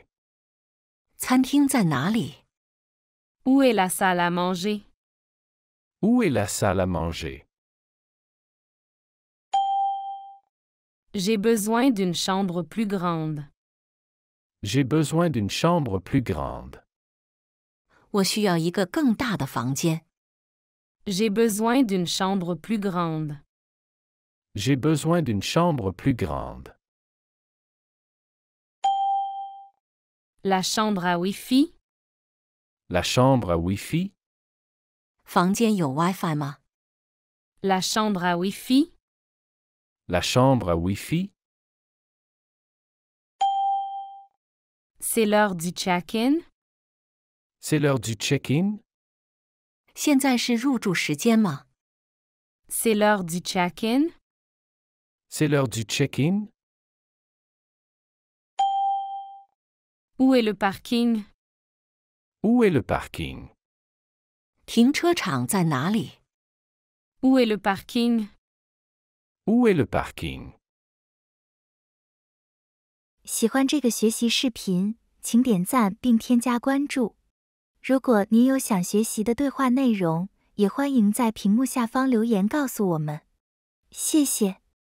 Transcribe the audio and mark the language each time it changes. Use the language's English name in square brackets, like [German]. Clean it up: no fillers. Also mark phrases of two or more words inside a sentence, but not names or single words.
[Chinese] 餐厅在哪里？ [French] Où est la salle à manger? Où est la salle à manger? J'ai besoin d'une chambre plus grande. J'ai besoin d'une chambre plus grande. [Chinese] 我需要一个更大的房间。 [French] J'ai besoin d'une chambre plus grande. J'ai besoin d'une chambre plus grande. La chambre à Wi-Fi? La chambre à Wi-Fi? [Chinese] 房间有 WiFi 吗？ [French] La chambre à Wi-Fi? La chambre à Wi-Fi? C'est l'heure du check-in? C'est l'heure du check-in? [Chinese] 现在是入住时间吗？ [French] C'est l'heure du check-in? C'est l'heure du check-in? Où est le parking? Où est le parking? [Chinese] 停车场在哪里？ [French] Où est le parking? Où est le parking? [Chinese] 喜欢这个学习视频，请点赞并添加关注。如果您有想学习的对话内容，也欢迎在屏幕下方留言告诉我们。谢谢。